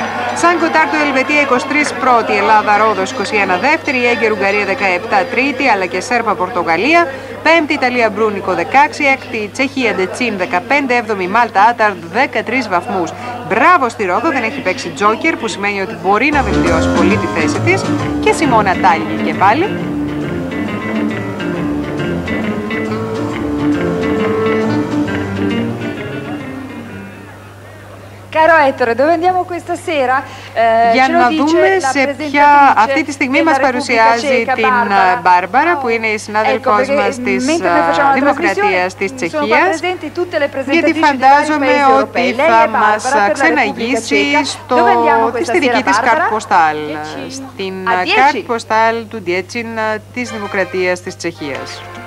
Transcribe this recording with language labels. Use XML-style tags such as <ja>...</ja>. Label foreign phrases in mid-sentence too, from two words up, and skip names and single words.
<el>Σαν Κοτάρτο Ελβετία 23 πρώτη, Ελλάδα Ρόδος 21 δεύτερη, Έγκερ Ουγγαρία 17 τρίτη, αλλά και Σέρπα Πορτογαλία, πέμπτη Ιταλία Μπρούνικο 16, έκτη Τσεχία Ντετσίν 15, έβδομη Μάλτα Άταρντ 13 βαθμούς. Μπράβο στη Ρόδο, δεν έχει παίξει τζόκερ, που σημαίνει ότι μπορεί να βελτιώσει πολύ τη θέση της, και Σιμώνα Τάλη και pali.</el> <it>Caro Ettore, dove andiamo questa sera?</it> <el>Για να δούμε σε ποια αυτή τη στιγμή μας παρουσιάζει την Μπάρμπαρα, που είναι η συνάδελφός μας της Δημοκρατίας της Τσεχίας, γιατί φαντάζομαι ότι θα μας ξεναγήσει στη δική της</el> <fr>carte postale,</fr> <el>στην</el> <fr>carte postale</fr> <el>του Ντιέτσιν της Δημοκρατίας της Τσεχίας.</el>